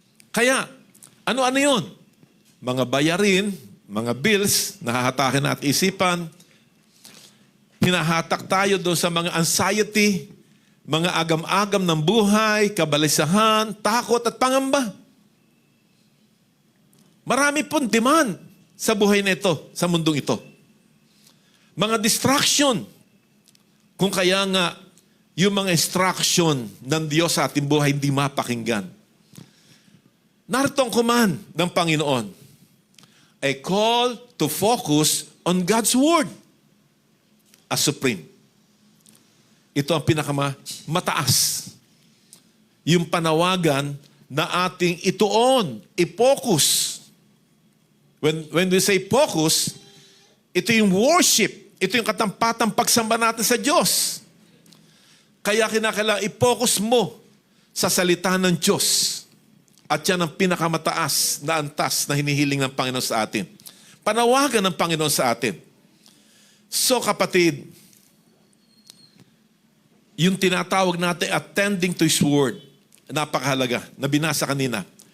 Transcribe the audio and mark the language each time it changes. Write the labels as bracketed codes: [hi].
[tl] Kaya, ano-ano yun? Mga bayarin, mga bills, nahahatakin at isipan, hinahatak tayo doon sa mga anxiety, mga agam-agam ng buhay, kabalisahan, takot at pangamba. Marami pong demand sa buhay na ito, sa mundong ito. Mga distraction. Kung kaya nga, yung mga instruction ng Diyos sa ating buhay hindi mapakinggan. Narito ang command ng Panginoon. [en] A call to focus on God's Word as supreme. [tl] Ito ang pinakamataas. Yung panawagan na ating ituon, i-focus. [en] When we say focus, [tl] ito yung [en] worship. [tl] Ito yung katampatang pagsamba natin sa Diyos. Kaya kinakailangan i-focus mo sa salita ng Diyos. At yan ang pinakamataas na antas na hinihiling ng Panginoon sa atin. Panawagan ng Panginoon sa atin. So kapatid, yung tinatawag natin [en] attending to His Word, [tl] napakahalaga, na binasa kanina.